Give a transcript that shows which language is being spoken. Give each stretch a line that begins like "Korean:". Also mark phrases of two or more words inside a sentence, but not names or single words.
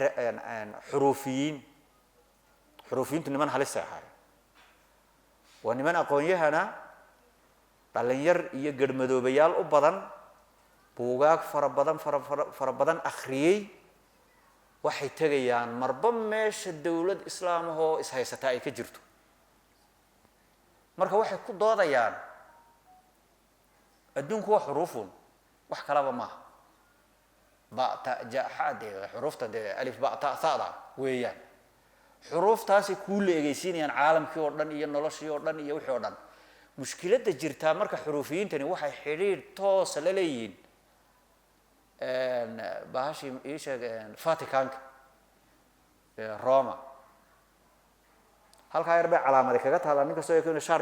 Somali: xuruufiyiintu niman halis ah waa niman aqoon-yahana dhalinyar iyo garmadoobayaal u badan buugaag fara badan akhriyay waxay tagayaan marba meesha dawlad islaam ah oo is haysata ay ka jirto marka waxay ku doodayaan adduunku waa xuruufun wax kala ma ba ta ja hade xurufta de alif ba ta saada weeyaan xuruftaasi ku leegaysiinayaan caalamkii oo dhan iyo noloshii oo dhan iyo wixii oo dhan mushkilada jirta marka xuruufiyiintani waxay xiriir toos la leeyihiin baashi isha Vaticanka Roma halka yar bay calaamad kaga taala ninka soo yeekay shaar